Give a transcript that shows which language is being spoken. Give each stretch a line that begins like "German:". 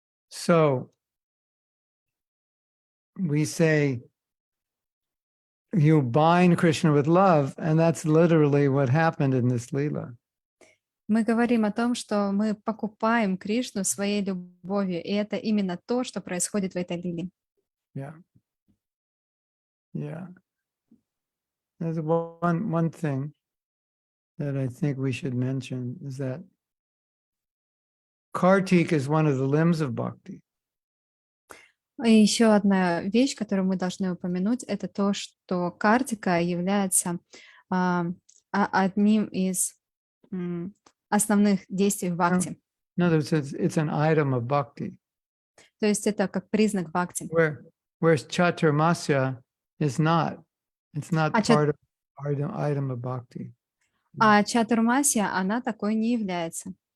English: So we say you bind Krishna with love, and that's literally what happened in this lila.
Russian: Мы говорим о том, что мы покупаем Кришну своей любовью, и это именно то, что происходит в этой лиле.
English: Yeah. Yeah. There's one thing that I think we should mention is that Kartik is one of the limbs of bhakti.
Russian: И еще одна вещь, которую мы должны упомянуть, это то, что Картика является одним из основных действий в бхакти.
English: In other words, it's an item of bhakti.
Russian: То есть это как признак бхакти.
English: Whereas Chaturmasya is not. It's not part of item of bhakti.
Russian: А Чатурмасия, она такой не является.